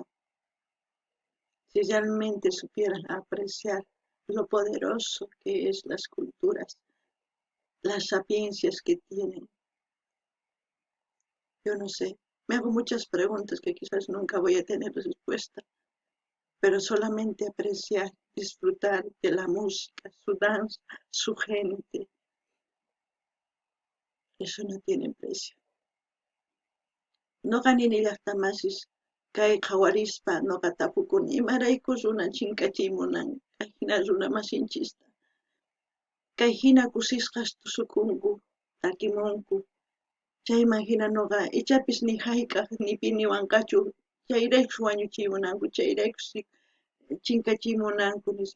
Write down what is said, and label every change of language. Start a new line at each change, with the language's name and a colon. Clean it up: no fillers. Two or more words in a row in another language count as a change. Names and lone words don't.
Spanish: Si realmente supieran apreciar lo poderoso que es las culturas, las sapiencias que tienen, yo no sé. Me hago muchas preguntas que quizás nunca voy a tener respuesta, pero solamente apreciar, disfrutar de la música, su danza, su gente, eso no tiene precio.
Quechua: Noqa nini llaqtamasis kay qhawarispa noqa tapukuni imaraykus runa chinkachiymunan kay hina runamasinchista. Kay hina kusisqas tusukunku, takimunku. Chayman hina noqa ichapis ni hayk'aq ni piniwanqachu chayraykus wañuchiymunanku, chayraykus chinkachiymunanku nispa.